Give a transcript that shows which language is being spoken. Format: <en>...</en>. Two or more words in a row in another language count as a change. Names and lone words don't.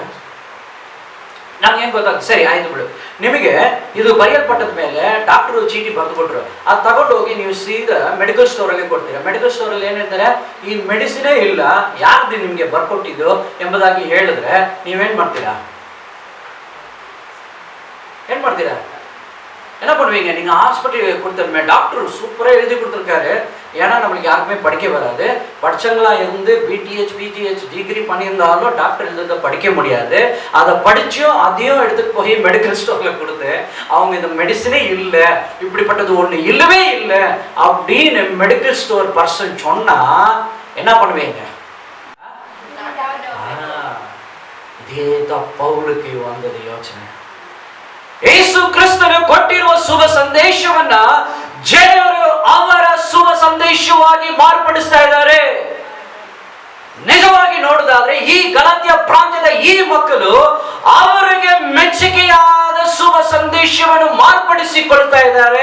<kn>ನಮ್ಗೆ ಏನ್ ಗೊತ್ತಾಗ, ಸರಿ ಆಯ್ತು ಬಿಡು, ನಿಮಗೆ ಇದು ಬರೆಯಲ್ಪಟ್ಟದ ಮೇಲೆ ಡಾಕ್ಟರ್ ಚೀಟಿ ಬರೆದುಬಿಟ್ರು, ಅದು ತಗೊಂಡು ಹೋಗಿ ನೀವು ಸೀದಾ</kn> <en>medical store</en> <kn>ಅಲ್ಲಿ ಕೊಡ್ತೀರಾ.</kn> <en>medical store</en> <kn>ಅಲ್ಲಿ ಏನ್ ಹೇಳ್ತಾರೆ? ಈ ಮೆಡಿಸಿನೇ ಇಲ್ಲ, ಯಾರ್ದು ನಿಮ್ಗೆ ಬರ್ಕೊಟ್ಟಿದ್ದು ಎಂಬುದಾಗಿ ಹೇಳಿದ್ರೆ ನೀವೇನ್ ಮಾಡ್ತೀರಾ? ಏನ್ ಮಾಡ್ತೀರಾ?</kn> <ta>என்ன பண்ணுவீங்க? நீங்க ஹாஸ்பிட்டல் கொடுத்த டாக்டர் சூப்பரா எழுதி கொடுத்துருக்காரு. ஏன்னா நம்மளுக்கு யாருக்குமே படிக்க வராது. படிச்சவங்களா இருந்து பிடிஹெச் பிஜிஹெச் டிகிரி பண்ணியிருந்தாலும் டாக்டர் எழுதுறத படிக்க முடியாது. அதை படிச்சும் அதையும் எடுத்துட்டு போய்</ta> <en>medical storela</en> <ta>கொடுத்து அவங்க இந்த மெடிசனே இல்லை, இப்படிப்பட்டது ஒண்ணு இல்லவே இல்லை அப்படின்னு</ta> <en>medical store person</en> <ta>சொன்னா என்ன பண்ணுவீங்க? இதேதான் பவுலுக்கு வந்தது யோசனை.</ta> <kn>ಯೇಸು ಕ್ರಿಸ್ತನು ಕೊಟ್ಟಿರುವ ಶುಭ ಸಂದೇಶವನ್ನ ಜನರು ಅವರ ಶುಭ ಸಂದೇಶವಾಗಿ ಮಾರ್ಪಡಿಸ್ತಾ ಇದ್ದಾರೆ. ನಿಜವಾಗಿ ನೋಡುವುದಾದ್ರೆ ಈ ಗಲಾತ್ಯ ಪ್ರಾಂತ್ಯದ ಈ ಮಕ್ಕಳು ಅವರಿಗೆ ಮೆಚ್ಚುಗೆಯಾದ ಶುಭ ಸಂದೇಶವನ್ನು ಮಾರ್ಪಡಿಸಿಕೊಳ್ತಾ ಇದ್ದಾರೆ.</kn>